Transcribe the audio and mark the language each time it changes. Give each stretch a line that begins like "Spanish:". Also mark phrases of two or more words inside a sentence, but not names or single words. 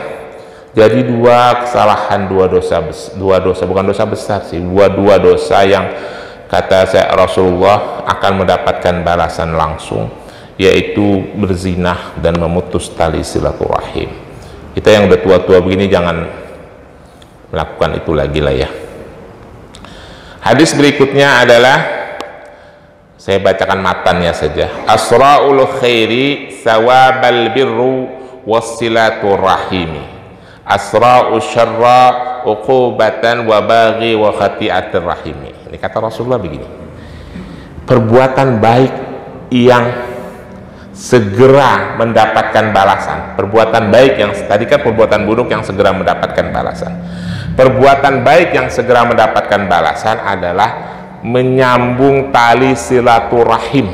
Indonesian: Jadi dua dosa bukan dosa besar sih, dua dosa yang kata saya Rasulullah akan mendapatkan balasan langsung, yaitu berzinah dan memutus tali silaturahim. Kita yang udah tua-tua begini jangan melakukan itu lagi lah ya. Hadis berikutnya adalah, saya bacakan matannya saja.
Arabic: أسرع الخير ثوابا البر وصلة الرحم أسرع الشر عقوبة والبغي وقطيعة الرحم.
Indonesian: Ini kata Rasulullah begini, perbuatan baik yang segera mendapatkan balasan, perbuatan baik yang tadi kan perbuatan buruk yang segera mendapatkan balasan, perbuatan baik yang segera mendapatkan balasan adalah menyambung tali silaturahim.